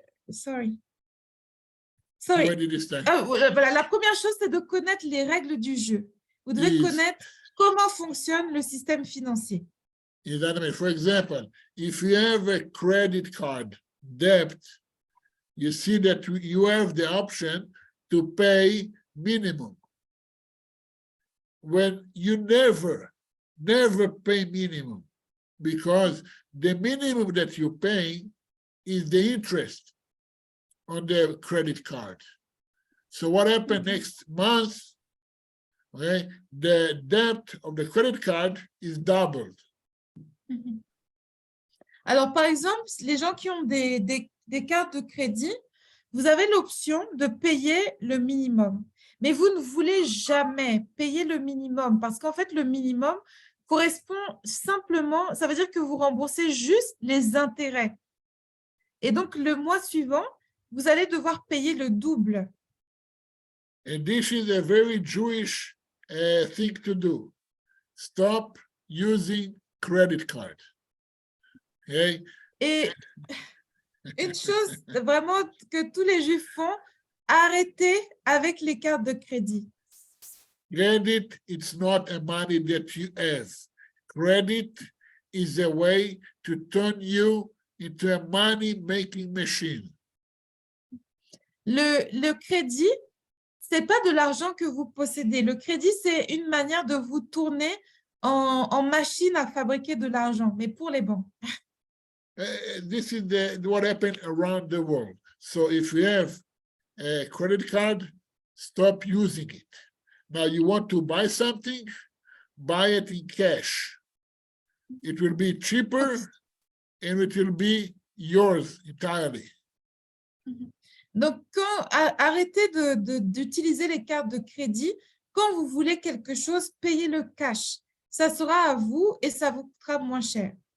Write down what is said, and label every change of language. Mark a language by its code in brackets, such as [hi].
[en] Sorry. [fr] Voilà, la première chose, c'est de connaître les règles du jeu. Vous devez connaître comment fonctionne le système financier. [en] For example, if you have a credit card debt, you see that you have the option to pay minimum. When you never pay minimum, because the minimum that you pay is the interest on the credit card. So what happened next month, okay, the debt of the credit card is doubled. [fr] Alors, par exemple, les gens qui ont des cartes de crédit, vous avez l'option de payer le minimum. Mais vous ne voulez jamais payer le minimum parce qu'en fait, le minimum correspond simplement, ça veut dire que vous remboursez juste les intérêts. Et donc, le mois suivant, vous allez devoir payer le double. [en] And this is a very Jewish thing to do. Stop using credit card. Okay? [fr] Et une chose vraiment que tous les Juifs font, arrêtez avec les cartes de crédit. [en] Credit, it's not a money that you have. Credit is a way to turn you into a money-making machine. [fr] Le crédit, ce n'est pas de l'argent que vous possédez. Le crédit, c'est une manière de vous tourner en machine à fabriquer de l'argent, mais pour les banques. [en] This is what happened around the world. So if you have a credit card, stop using it. Now you want to buy something, buy it in cash. It will be cheaper and it will be yours entirely. [fr] Donc, arrêtez d'utiliser les cartes de crédit. Quand vous voulez quelque chose, payez le cash. Ça sera à vous et ça vous coûtera moins cher.